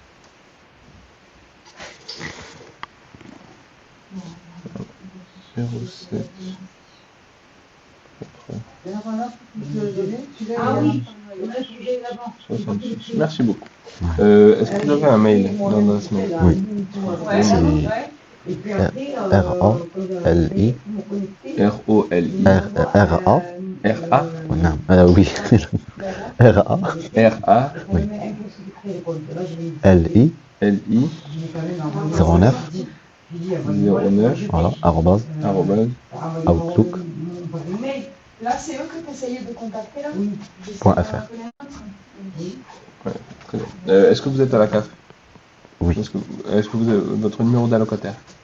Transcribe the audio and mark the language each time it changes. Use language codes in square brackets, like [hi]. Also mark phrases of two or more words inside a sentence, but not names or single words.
[fr] Ah oui, on a sujet là-bas. 66. Merci beaucoup. Est-ce que vous avez un mail dans l'adresse mail? Oui. Ouais. R-A-L-I. R-O-L-I. R-A. R-A. Non, oui. R-A. R-A. Oui. L-I. L-I. 09. 09. Voilà, arrobase. Outlook. Là, c'est eux que tu essayais de contacter, là? Oui. Point .fr. Ouais, très bien. Est-ce que vous êtes à la CAF? Oui. Est-ce que vous avez votre numéro d'allocataire?